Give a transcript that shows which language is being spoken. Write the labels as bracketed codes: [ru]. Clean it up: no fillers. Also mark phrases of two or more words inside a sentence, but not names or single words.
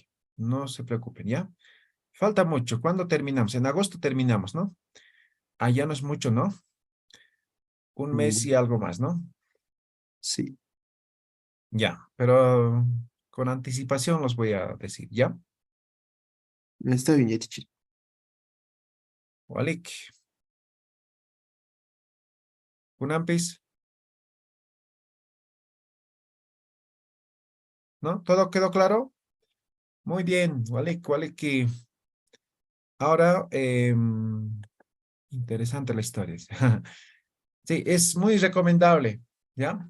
[es] No se preocupen, ¿ya? Falta mucho. ¿Cuándo terminamos? En agosto terminamos, ¿no? Ah, ya no es mucho, ¿no? Un mes Mm, y algo más, ¿no? Sí, Ya, pero con anticipación los voy a decir, ¿ya? está bien, Yatichiri. [ay] Walik. Kunampis, [es] ¿no? ¿Todo quedó claro? Muy bien, [ay] Walik, Waliki. [es] Ahora, interesante la historia. Sí, es muy recomendable, ¿ya?